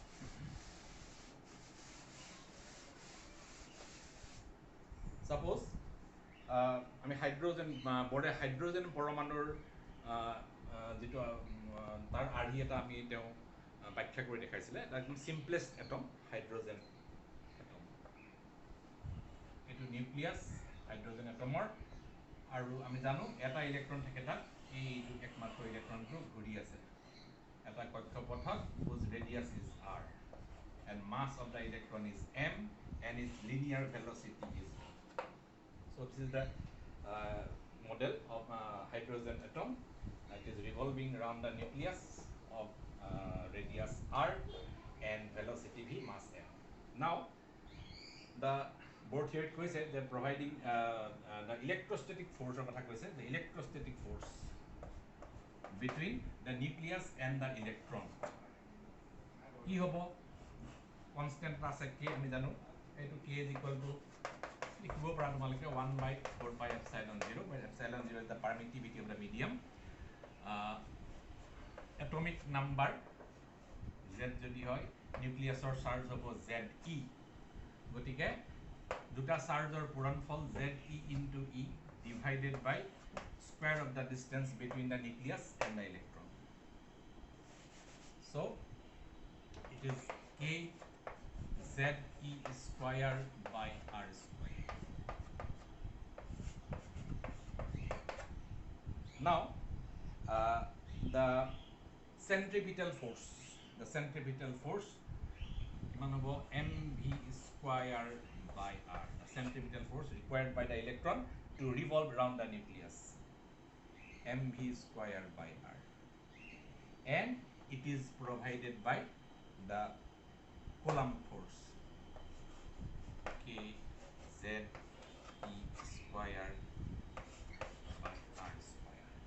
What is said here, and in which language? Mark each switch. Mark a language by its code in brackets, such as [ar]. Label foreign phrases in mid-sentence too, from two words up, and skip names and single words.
[as] suppose আমি হাইড্ৰোজেন বৰে হাইড্ৰোজেন পৰমাণুৰ যেটো তাৰ আৰ্হি এটা আমি তেও ব্যাখ্যা কৰি দেখাইছিলে একদম [en] simplest atom hydrogen atom [as] এটো নিউক্লিয়াছ হাইড্ৰোজেন এটমৰ আৰু আমি জানো এটা ইলেক্ট্ৰন থাকে তাত এইটো একমাত্ৰ ইলেক্ট্ৰনটো ঘূৰি আছে এটা কক্ষপথত [en] whose radius is r and mass of the electron is m and its linear velocity is v. So this is the model of hydrogen atom. It is revolving around the nucleus of radius r and velocity v, mass m. Now the Bohr theory said they are providing the electrostatic force of the electrostatic force between the nucleus and the electron. [as] কি হ'ব [en] constant আছে k [as] আমি জানো এটো [en] k is equal to [as] লিখিব পৰা তোমালকে [en] 1 by 4 pi epsilon 0 where epsilon 0 is the permittivity of the medium atomic number z [as] যদি হয় নিউক্লিয়াছৰ চাৰ্জ হ'ব [en] ze [as] গতিকে দুটা চাৰ্জৰ পূৰণফল [en] ze into e divided by square of the distance between the nucleus and the electron. So it is k ze square by r square. Now uh, the centripetal force [as] কিমান হ'ব [en] mv square by r, the centripetal force required by the electron to revolve around the nucleus, mv square by r, and it is provided by the Coulomb force, k z e square by r square.